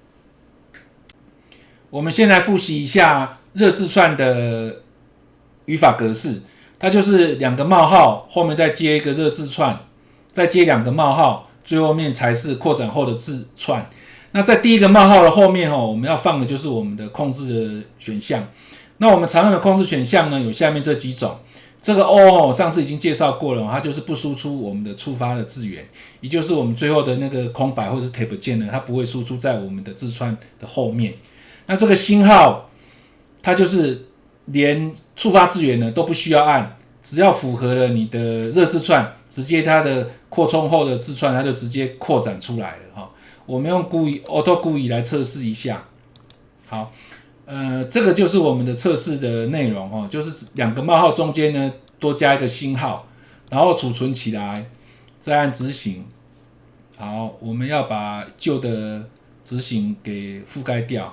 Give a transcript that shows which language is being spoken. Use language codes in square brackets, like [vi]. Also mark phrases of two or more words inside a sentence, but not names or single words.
[zh] 我們先來複習一下熱字串的語法格式，它就是2個冒號後面再接一個熱字串，再接2個冒號，最後面才是擴展後的字串。那在第一個冒號的後面我們要放的就是我們的控制的選項。那我們常用的控制選項呢，有下面這幾種。這個 O 上次已經介紹過了，它就是不輸出我們的觸發的字元，也就是我們最後的那個空白或者是 Tab 鍵呢，它不會輸出在我們的字串的後面。那這個星號，它就是連觸發字元呢都不需要按，只要符合了你的熱字串，直接它的擴充後的字串，它就直接擴展出來了。我們用 auto GUI 來測試一下。好，這個就是我們的測試的內容，就是2個冒號中間呢多加一個星號，然後儲存起來，再按執行。好，我們要把舊的執行給覆蓋掉。